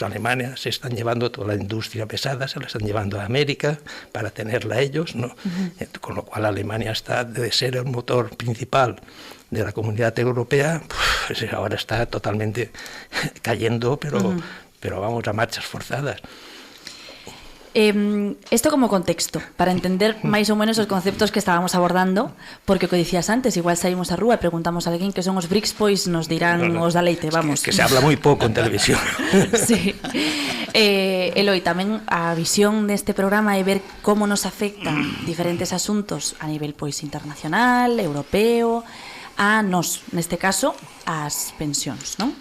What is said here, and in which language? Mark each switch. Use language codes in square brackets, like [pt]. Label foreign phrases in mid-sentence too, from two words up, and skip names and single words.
[es] Alemania se están llevando toda la industria pesada, se la están llevando a América para tenerla ellos, ¿no? Con lo cual Alemania está de ser el motor principal de la comunidad europea, pues ahora está totalmente cayendo, pero vamos a marchas forzadas. Esto como contexto, [gl] para entender máis ou menos os conceptos que estábamos abordando, porque o que dicías antes, igual saímos á rúa e preguntamos a alguén que son os BRICS, pois nos dirán os da leite, vamos. Que se habla moi pouco en televisión. Sí. Eloi, tamén a visión deste programa é ver como nos afectan diferentes asuntos a nivel pois internacional, europeo, a nos, neste caso, as pensións, non?